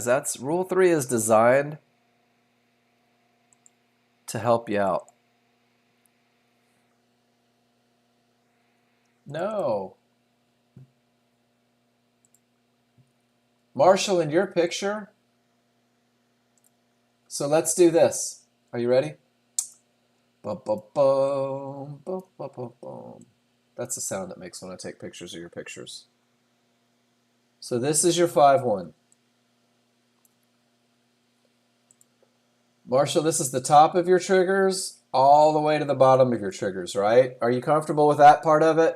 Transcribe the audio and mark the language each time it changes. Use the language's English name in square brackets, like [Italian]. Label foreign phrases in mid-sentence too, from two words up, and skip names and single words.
[English] Rule 3 is designed to help you out. No. Marshall, in your picture, so let's do this. Are you ready? Ba-ba-boom, ba-ba-ba-boom. That's the sound it makes when I take pictures of your pictures. So this is your 5-1. Marshall, this is the top of your triggers all the way to the bottom of your triggers, right? Are you comfortable with that part of it?